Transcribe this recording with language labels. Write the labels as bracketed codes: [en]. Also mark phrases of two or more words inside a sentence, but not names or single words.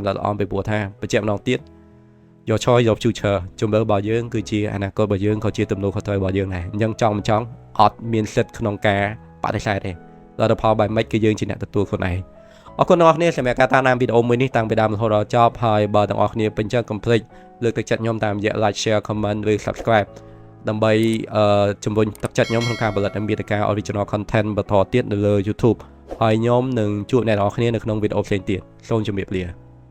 [km] ល្អពីព្រោះថាបញ្ជាក់ម្ដងទៀតយកឆយយក future ជំរឿរបស់យើងគឺជាអនាគតរបស់យើងក៏ជាទំនួលខុសត្រូវ របស់យើងដែរអញ្ចឹងចង់មិនចង់អត់មានសិទ្ធិក្នុងការបដិសេធទេលទ្ធផលបែបម៉េចគឺយើងជាអ្នកទទួលខ្លួនឯងអរគុណអ្នកនរគ្នាសម្រាប់ការតាមដានវីដេអូមួយនេះតាំងពីដើមរហូតដល់ចប់ហើយបើទាំងអស់គ្នាពេញចិត្តកុំភ្លេចលើកទឹកចិត្តខ្ញុំតាមរយៈ [en] like share comment [km] ឬ subscribe ដើម្បីជំរុញទឹកចិត្តខ្ញុំក្នុងការផលិតមាតិកា [en] original content [km] បន្តទៀតនៅលើ YouTube ហើយខ្ញុំនឹងជួបអ្នកនរគ្នានៅក្នុងវីដេអូផ្សេងទៀតសូមជម្រាបលា